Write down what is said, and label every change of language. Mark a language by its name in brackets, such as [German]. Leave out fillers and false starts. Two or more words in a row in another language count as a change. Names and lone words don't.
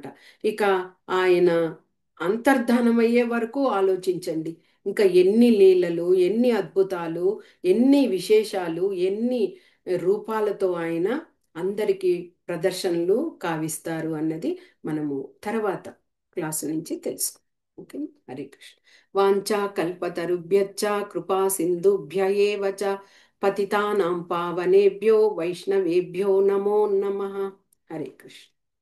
[Telugu] ఇక ఆయన అంతర్ధానమయ్యే వరకు ఆలోచించండి, ఇంకా ఎన్ని లీలలు, ఎన్ని అద్భుతాలు, ఎన్ని విశేషాలు, ఎన్ని రూపాలతో ఆయన అందరికీ ప్రదర్శనలు కావిస్తారు అన్నది మనము తర్వాత క్లాసు నుంచి తెలుసుకుందాం. ఓకే. హరే కృష్ణ. [Sanskrit] వాంఛా కల్పతరుభ్యశ్చ కృపా సింధుభ్య ఏవ చ పతితానాం పావనేభ్యో వైష్ణవేభ్యో నమో నమః. [Telugu] హరే కృష్ణ.